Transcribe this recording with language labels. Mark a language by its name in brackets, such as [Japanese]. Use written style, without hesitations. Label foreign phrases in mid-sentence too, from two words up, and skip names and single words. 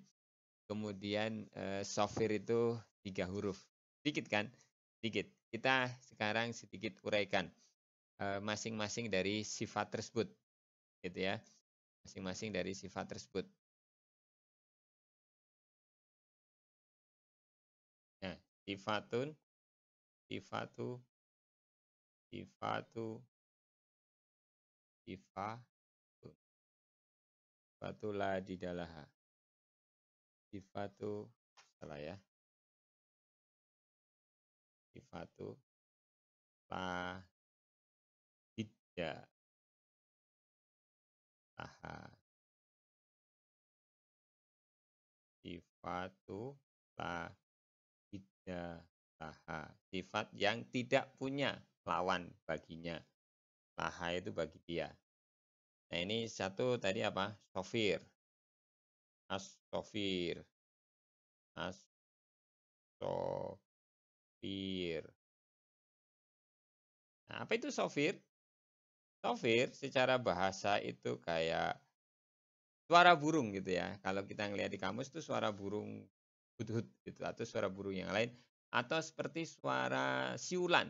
[Indonesian] Kemudian sofir itu 3 huruf. Sedikit kan? Sedikit. Kita sekarang sedikit uraikan masing-masing dari sifat tersebut. Gitu ya. Masing-masing dari sifat tersebut. Nah, [Arabic] صفة، صفة، لا ضد لها. [Indonesian] Sifatu, salah ya. [Arabic] صفة لا ضد لها. صفة لا ضد لها. [Indonesian] Sifat yang tidak punya lawan baginya. Laha itu bagi dia. Nah ini satu tadi apa? Sofir. As-sofir. As-sofir. Nah, apa itu sofir? Sofir secara bahasa itu kayak suara burung gitu ya. Kalau kita ngelihat di kamus itu suara burung hut-hut gitu, atau suara burung yang lain, atau seperti suara siulan.